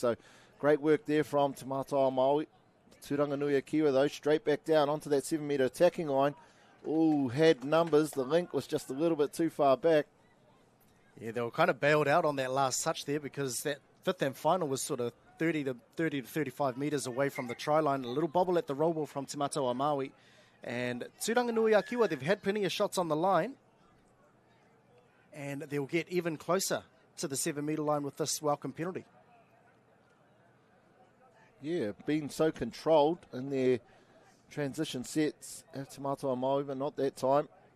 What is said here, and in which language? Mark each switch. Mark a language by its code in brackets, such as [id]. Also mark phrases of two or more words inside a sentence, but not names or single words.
[en] So great work there from Te Matau a Māui. Tūranga Nui a Kiwa, though, straight back down onto that 7-metre attacking line. Ooh, had numbers. The link was just a little bit too far back. Yeah, they were kind of bailed out on that last touch there because that fifth and final was sort of 30 to 35 metres away from the try line. A little bobble at the roll ball from Te Matau a Māui. And Tūranga Nui a Kiwa, they've had plenty of shots on the line. And they'll get even closer to the 7-metre line with this welcome penalty. Yeah, been so controlled in their transition sets at Te Mātou Māui, but not that time.